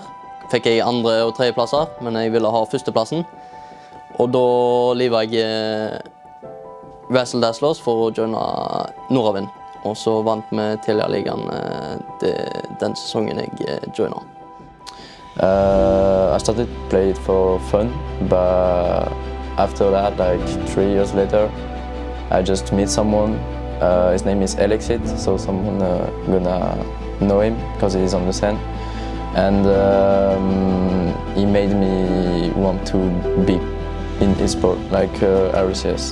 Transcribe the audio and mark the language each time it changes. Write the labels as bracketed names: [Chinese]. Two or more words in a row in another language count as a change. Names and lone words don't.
[Norwegian] Fikk jeg andre- og tredjeplasser, men jeg ville ha førsteplassen. Og da livet jeg Wrestle-Dazzlers for å joine Norwegian. Og så vant vi Telialigaen den sesongen jeg joina. [English] I started play it for fun, but after that, like 3 years later, I just meet someone. His name is Alexit, so someone gonna know him because he's on the scene. And he made me want to be in Esports, like RCS.